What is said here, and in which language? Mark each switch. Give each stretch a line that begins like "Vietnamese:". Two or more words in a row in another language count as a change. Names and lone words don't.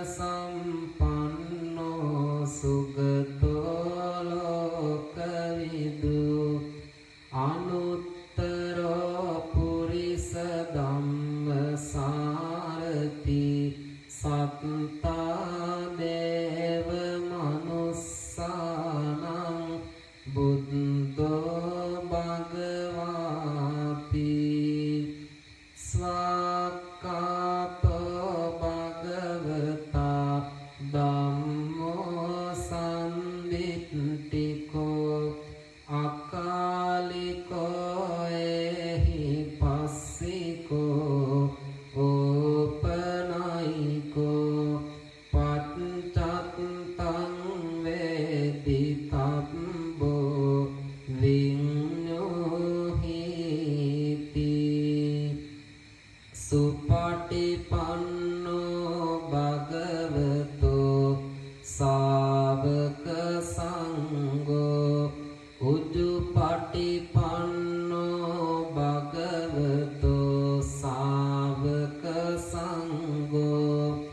Pali: සම්පන්නෝ සුගතෝ ලෝකවිදු අනුත්තරෝ පුරිස ධම්මසාරති සත්තා දේව මනුස්සානං බුද්ධෝ භගවාති. ස්වාක්ඛාතෝ භගවතා ධම්මෝ සම්දිට්ඨිකෝ අකාලිකෝ එහි පස්සිකෝ ඕපනයිකෝ පච්චත්තං වේදිතබ්බෝ විඤ්ඤෝහිති. සුපටිපන්නෝ භගවතෝ සාවක සංඝෝ උජුපටිපන්නෝ භගවතෝ සාවක සංඝෝ